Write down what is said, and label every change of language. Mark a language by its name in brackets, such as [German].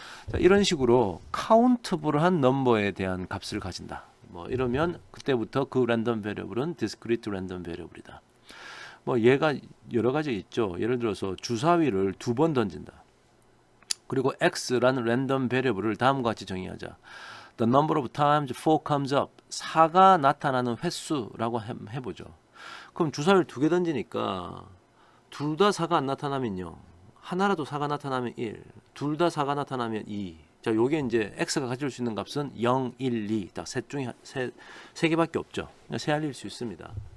[Korean] 자, 이런 식으로 카운트블한 넘버에 대한 값을 가진다. 뭐 이러면 그때부터 그 랜덤 베리어블은 디스크리트 랜덤 베리어블이다. 뭐 얘가 여러 가지 있죠. 예를 들어서 주사위를 2번 던진다. 그리고 x라는 랜덤 베리어블을 다음과 같이 정의하자. [English] The number of times 4 comes up. [Korean] 4가 나타나는 횟수라고 해보죠. 그럼 주사위를 2개 던지니까 둘 다 4가 안 나타나면요. 하나라도 4가 나타나면 1, 둘 다 4가 나타나면 2. 자, 요게 이제 x가 가질 수 있는 값은 0, 1, 2. 딱 셋 중에 세 개밖에 없죠. 세알릴 수 있습니다.